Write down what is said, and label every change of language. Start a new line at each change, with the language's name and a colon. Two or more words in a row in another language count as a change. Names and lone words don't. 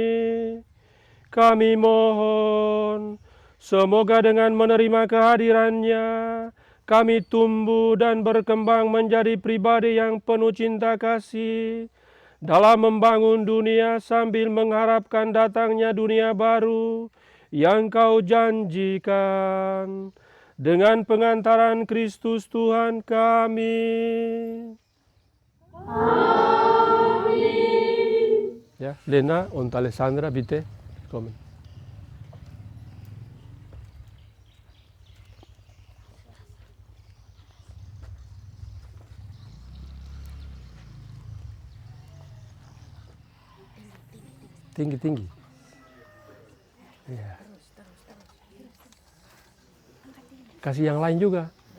Indonesian: Kami mohon, semoga dengan menerima kehadirannya, kami tumbuh dan berkembang menjadi pribadi yang penuh cinta kasih dalam membangun dunia sambil mengharapkan datangnya dunia baru yang Kau janjikan. Dengan pengantaran Kristus Tuhan kami. Amin. Ya,
German: Lena und Alessandra, bitte kommen.
Indonesian: Tinggi-tinggi. Ya. Kasih yang lain juga.